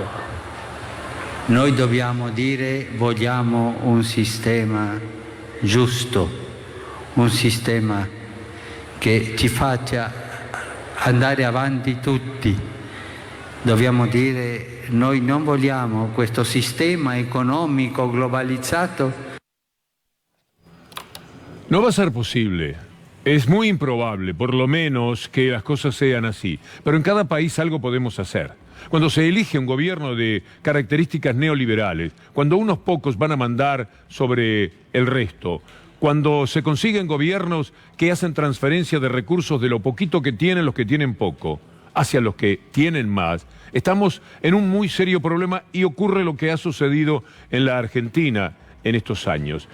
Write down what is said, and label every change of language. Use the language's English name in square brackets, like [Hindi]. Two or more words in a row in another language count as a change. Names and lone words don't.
[Italian] Noi dobbiamo dire vogliamo un sistema giusto, un sistema che ci faccia andare avanti tutti. Dobbiamo dire noi non vogliamo questo sistema [Spanish] económico globalizado. No va a ser posible. Es muy improbable, por lo menos, que las cosas sean así. Pero en cada país algo podemos hacer. Cuando se elige un gobierno de características neoliberales, cuando unos pocos van a mandar sobre el resto, cuando se consiguen gobiernos que hacen transferencia de recursos de lo poquito que tienen los que tienen poco, hacia los que tienen más, estamos en un muy serio problema y ocurre lo que ha sucedido en la Argentina en estos años.